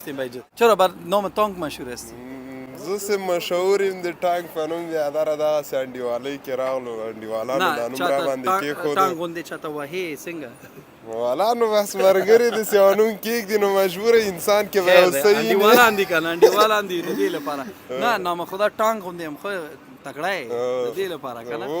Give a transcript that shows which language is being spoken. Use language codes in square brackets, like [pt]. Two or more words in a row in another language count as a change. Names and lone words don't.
[fa] هستیم به اینجا. چرا بر نام تانگ مشهور هستی؟ [ps] زه مشهوریم د ټانګ په نوم یاداره دغسې انډیوالۍ کې راغلو انډیوالانو دا نوم را باندې کېښودو. تانګ غوندې چاته وهې څنګه؟ والا نو بس ملګري داسې یو نوم کېږدي نو مجبوره انسان کې به یو څه وي. انډیوالان دي که نه انډیوالان دي د دې لپاره. نه نامخدا ټانګ غوندې هم خو تکړه یې د دې لپاره که نه.